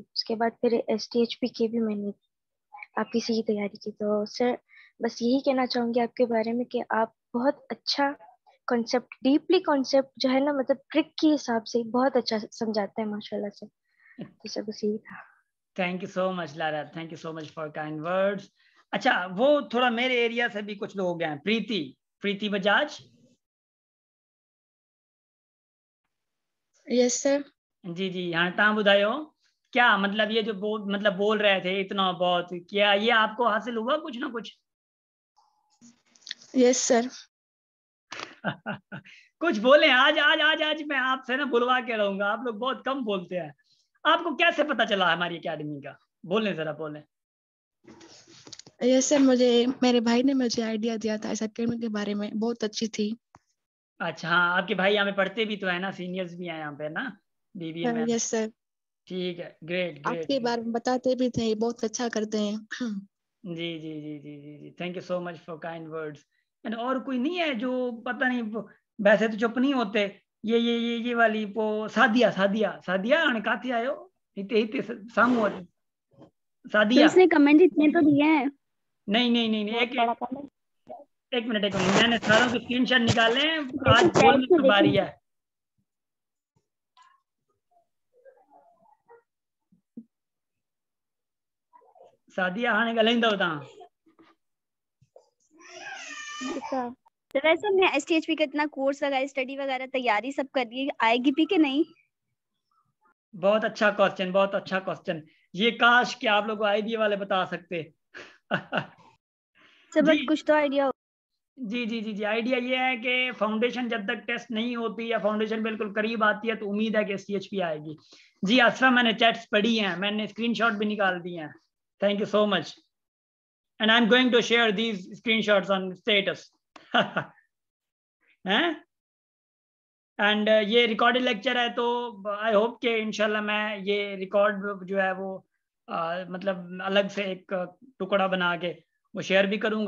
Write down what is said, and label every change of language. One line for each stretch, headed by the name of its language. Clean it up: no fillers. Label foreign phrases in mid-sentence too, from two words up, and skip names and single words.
Urdu: اس کے بعد پھر ایس ٹی ایچ پی کی بھی میں نے آپ کی سی تیاری کی. تو سر بس یہی کہنا چاہوں گی آپ کے بارے میں کہ آپ بہت اچھا کانسیپٹ,
English: deeply concept
Urdu: جو ہے نا، مطلب ٹرک کے حساب سے بہت اچھا سمجھاتے ہیں ماشاءاللہ سے. تو سر بس یہی تھا.
English: Thank you so much Laraib, thank you so much for kind words.
Urdu: اچھا، وہ تھوڑا میرے ایریا سے بھی کچھ لوگ ہیں. प्रीति, प्रीति बजाज।
English: Yes sir.
Urdu: جی جی ہاں,
Sindhi: तव्हां ॿुधायो
Urdu: کیا مطلب یہ جو بول رہے تھے اتنا بہت، کیا یہ آپ کو حاصل ہوا کچھ نہ کچھ?
English: Yes sir.
Urdu: کچھ بولے. آج آج آج آج میں آپ سے نہ بلوا کے رہوں گا، آپ لوگ بہت کم بولتے ہیں. آپ کو کیسے پتا چلا ہماری اکیڈمی کا? بولیں ذرا، بولیں.
English: Yes sir,
Urdu: مجھے میرے بھائی نے مجھے آئیڈیا دیا تھا اس اکیڈمی کے بارے میں، بہت اچھی تھی. اچھا ہاں، آپ کے بھائی یہاں پے پڑھتے بھی تو ہے نا، سینیئرز بھی ہیں یہاں پے نا، بی بی اے میں.
English: Yes sir.
Urdu: ٹھیک ہے,
English: great great.
Urdu: آپ کے بارے میں بتاتے بھی تھے، بہت اچھا کرتے ہیں. جی جی جی جی جی جی,
English: Thank you so much for kind words.
Urdu: اینڈ اور کوئی نہیں ہے جو پتا نہیں ویسے تو چپ نہیں ہوتے. ये वाली वो
Sindhi: सादिया सादिया सादिया हाणे काथे आयो? हिते हिते सामू अच।
Urdu: तो सादिया। اس نے کمنٹ اتنے تو دیے ہیں. نہیں نہیں نہیں نہیں, بہت بڑا کمنٹ. ایک منٹ میں نے ساروں کے اسکرین شاٹ نکالے ہیں، آج देखो बोलने چیٹ میں کی باری देखो। है।
Sindhi: सादिया हाणे ॻाल्हाईंदव तव्हां?
Urdu: تو ویسے ہم نے ایس ٹی ایچ پی کا اتنا کورس وغیرہ، اسٹڈی وغیرہ تیاری سب کر لی ہے، آئے گی بھی کہ نہیں? بہت اچھا کوئسچن، بہت اچھا کوئسچن. یہ کاش کہ آپ لوگ آئی بی اے والے بتا سکتے. सब जी کچھ تو آئیڈیا ہو. جی جی جی جی، آئیڈیا یہ ہے کہ فاؤنڈیشن جب تک ٹیسٹ نہیں ہوتی یا فاؤنڈیشن بالکل قریب آتی ہے تو امید ہے کہ ایس ٹی ایچ پی آئے گی. جی اسرا، میں نے چیٹس پڑھی ہیں، میں نے اسکرین شاٹ بھی نکال دیے ہیں.
English: Thank you so much, and I am going to share these screenshots on status.
Urdu: हैं? اینڈ یہ ریکارڈڈ لیکچر ہے، تو
English: I hope
Urdu: کہ ان شاء اللہ میں یہ ریکارڈ جو ہے وہ مطلب الگ سے ایک ٹکڑا بنا کے وہ شیئر بھی کروں گا.